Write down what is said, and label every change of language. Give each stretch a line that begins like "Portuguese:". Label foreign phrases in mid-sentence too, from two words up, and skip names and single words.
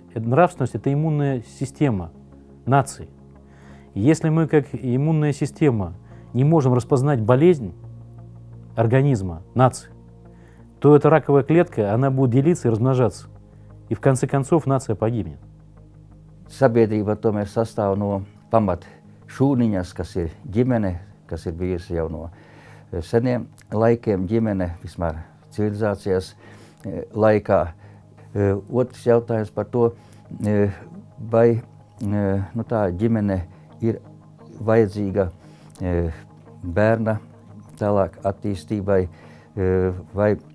Russian: Нравственность – это иммунная система нации. Если мы, как иммунная система, не можем распознать болезнь организма, нации, то эта раковая клетка, она будет делиться и размножаться. И в конце концов нация погибнет.
Latvian: Sabiedrība tomēr sastāv no pamat šūniņas, kas ir ģimene, kas ir bijusi jau no seniem laikiem ģimene, vismaz civilizācijas laikā. Otrs jautājums par to, vai tā ģimene ir vajadzīga bērna tālāk attīstībai, vai